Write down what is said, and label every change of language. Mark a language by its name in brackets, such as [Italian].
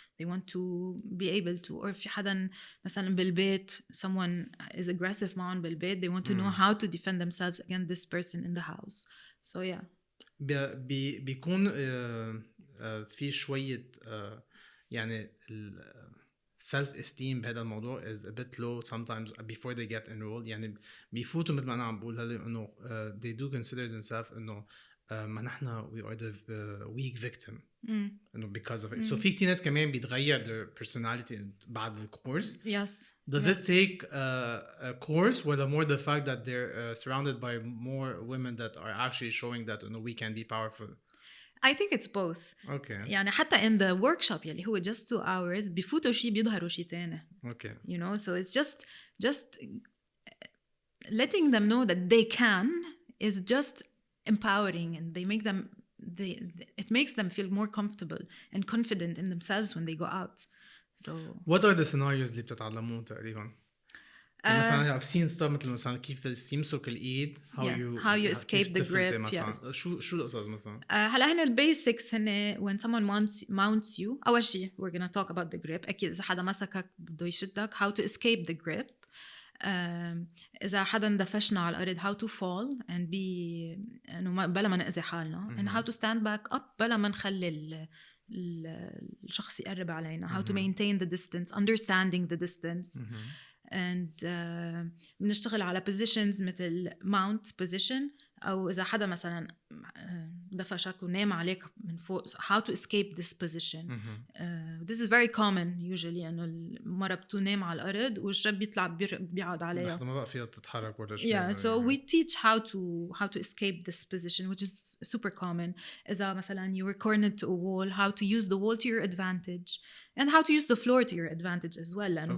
[English] They want to be able to or [Arabic] في حدا مثلا بالبيت [English] someone is aggressive [Arabic] معهم بالبيت [English] they want to know how to defend themselves against this person in the house. So yeah. [Arabic] بيكون في شوية يعني [English] self esteem [Arabic] بهذا الموضوع [English] is a bit low sometimes before they get enrolled. [Arabic] يعني بيفوتوا مثل ما أنا عم بقول هلا إنه [English] they do consider themselves [Arabic] إنه ما نحنا [English] we are the weak victim. [Arabic] إنه [English] because of it. So [Arabic] في كتير ناس كمان بيتغير [English] their personality [Arabic] بعد الكورس. [English] Yes. Does it take a course or more the fact that they're surrounded by more women that are actually showing that we can be powerful? I think it's both. Okay. [Arabic] يعني حتى [English] in the workshop [Arabic] يلي هو [English] just 2 hours [Arabic] بيفوتوا شيء بيظهروا شيء تاني. [English] Okay. You know, so it's just letting them know that they can is just empowering, and they make them it makes them feel more comfortable and confident in themselves when they go out. So what are the scenarios [Arabic] اللي بتتعلمون تقريبا؟ مثلا [English] I've seen stuff [Arabic] مثل مثلا كيف يمسك الإيد [English] how you escape the grip. Yes. [Arabic] شو القصص مثلا؟ هلا هن البيسكس هن [English] when someone mounts you [Arabic] أول شيء [English] we're gonna talk about the grip. [Arabic] أكيد إذا حدا مسكك بده يشدك [English] how to escape the grip. [Arabic] إذا حدا دفشنا على الأرض [English] how to fall and be [Arabic] إنه بلا ما نأذي حالنا [English] and how to stand back up [Arabic] بلا ما نخلي الشخص يقرب علينا [English] how to maintain the distance, understanding the distance. [Arabic] and بنشتغل على positions مثل mount position أو إذا حدا مثلا دفشك ونام عليك من فوق [English] how to escape this position. This is very common usually [Arabic] إنه المرة بتنام على الأرض والشاب بيطلع بيقعد عليها لحظة ما بقى فيها تتحرك ولا شيء. [English] Yeah, so we teach how to escape this position, which is super common. [Arabic] إذا مثلا [English] you were cornered to a wall, how to use the wall to your advantage and how to use the floor to your advantage as well.